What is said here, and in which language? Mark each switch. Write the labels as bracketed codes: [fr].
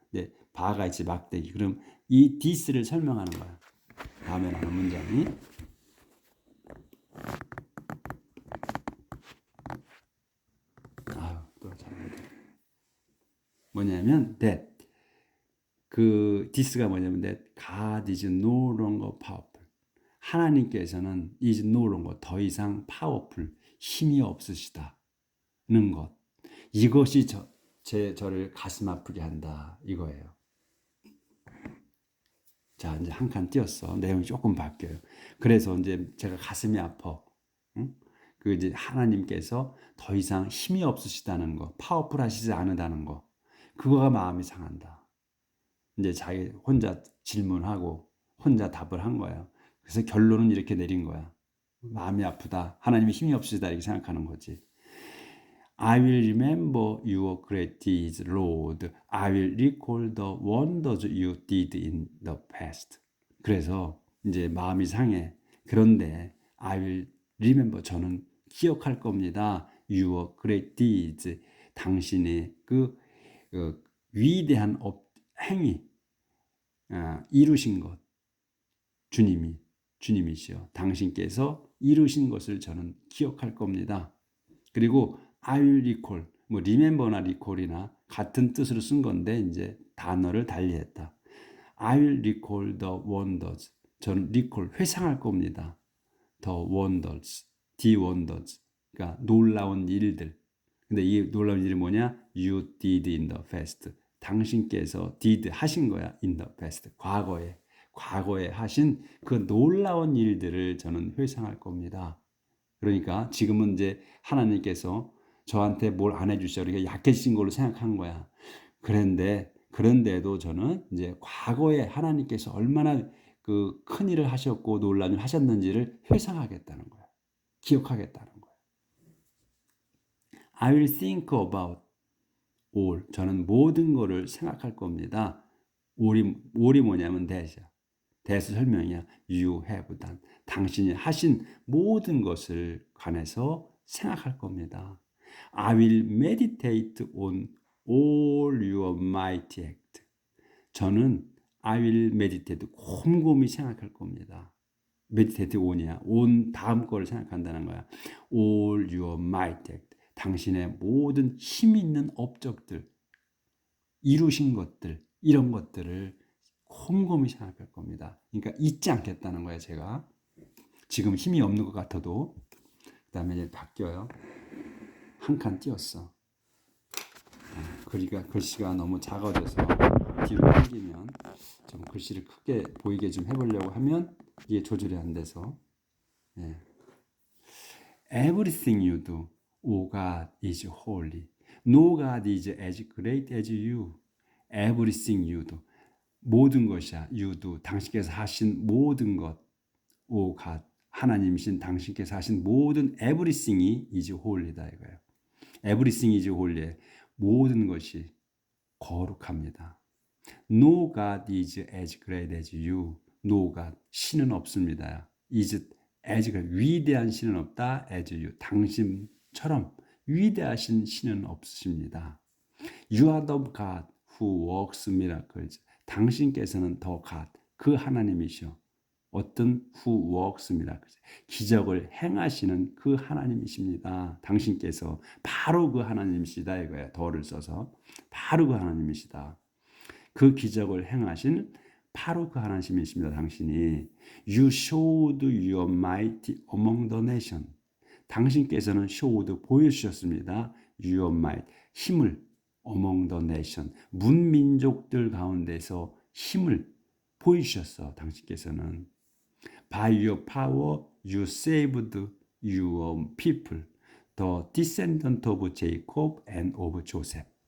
[ko] 네, 바가 있지 막대기. 그럼 이 this를 설명하는 거야. 다음에 나오는 문장이 또 잘못해. 뭐냐면 that 그 this가 뭐냐면 [en] that God is no longer powerful. [ko] 하나님께서는 [en] is no longer [ko] 더 이상 powerful 힘이 없으시다는 것. 이것이 저를 가슴 아프게 한다 이거예요. 자, 이제 한 칸 띄었어. 내용이 조금 바뀌어요. 그래서 이제 제가 가슴이 아파. 응? 그 이제 하나님께서 더 이상 힘이 없으시다는 거, 파워풀하시지 않으다는 거, 그거가 마음이 상한다. 이제 자기 혼자 질문하고 혼자 답을 한 거예요. 그래서 결론은 이렇게 내린 거야. 마음이 아프다. 하나님이 힘이 없으시다 이렇게 생각하는 거지. [en] I will remember your great deeds, Lord. I will recall the wonders you did in the past. [ko] 그래서 이제 마음이 상해. 그런데 [en] I will remember [ko] 저는 기억할 겁니다. [en] Your great deeds. [ko] 당신의 그 위대한 행위 이루신 것. 주님이시여. 당신께서 이루신 것을 저는 기억할 겁니다. 그리고 [en] I will recall, [ko] 뭐 remember나 recall이나 같은 뜻으로 쓴 건데 이제 단어를 달리했다. [en] I will recall the wonders. [ko] 저는 recall 회상할 겁니다. [en] The wonders, the wonders. [ko] 그러니까 놀라운 일들. 근데 이 놀라운 일이 뭐냐? [en] You did in the past. [ko] 당신께서 did 하신 거야. [en] in the past. [ko] 과거에 하신 그 놀라운 일들을 저는 회상할 겁니다. 그러니까 지금은 이제 하나님께서 저한테 뭘 안 해주셔. 그러니까 약해진 걸로 생각한 거야. 그런데도 저는 이제 과거에 하나님께서 얼마나 그 큰 일을 하셨고 놀라운 일을 하셨는지를 회상하겠다는 거야. 기억하겠다는 거야. [en] I will think about all. [ko] 저는 모든 거를 생각할 겁니다. all이 뭐냐면 that이야. [en] that의 설명이야. You have done. [ko] 당신이 하신 모든 것을 관해서 생각할 겁니다. [en] I will meditate on all your mighty act. [ko] 저는 [en] I will meditate [ko] 곰곰이 생각할 겁니다. meditate on이야. on 다음 거를 생각한다는 거야. [en] all your mighty act. [ko] 당신의 모든 힘 있는 업적들, 이루신 것들, 이런 것들을 곰곰이 생각할 겁니다. 그러니까 잊지 않겠다는 거예요, 제가. 지금 힘이 없는 것 같아도. 그 다음에 이제 바뀌어요. 한 칸 띄었어. 글씨가 너무 작아져서 뒤로 당기면 좀 글씨를 크게 보이게 좀 해보려고 하면 이게 조절이 안 돼서. 예. [en] Everything you do, O God, is holy. No God is as great as you. Everything you do. [ko] 모든 것이야. [en] You do. [ko] 당신께서 하신 모든 것. [en] O God. [ko] 하나님이신 당신께서 하신 모든 everything이 is holy다 이거예요. [en] Everything is holy. [ko] 모든 것이 거룩합니다. [en] No God is as great as you. No God. [ko] 신은 없습니다. is as 위대한 신은 없다. [en] as you. [ko] 당신처럼 위대하신 신은 없으십니다. [en] You are the God who works miracles. [ko] 당신께서는 더 God. 그 하나님이시여. [en] 어떤 who works miracles. [ko] 기적을 행하시는 그 하나님이십니다. 당신께서 바로 그 하나님이시다 이거예요. 더를 써서 바로 그 하나님이시다. 그 기적을 행하신 바로 그 하나님이십니다. [en] 당신이 You showed your might among the nation. [ko] 당신께서는 showed 보여주셨습니다. Your might 힘을 [en] among the nation [ko] 문민족들 가운데서 힘을 보여주셨어. [en] 당신께서는 By your power you saved your people, the descendant of Jacob and of Joseph.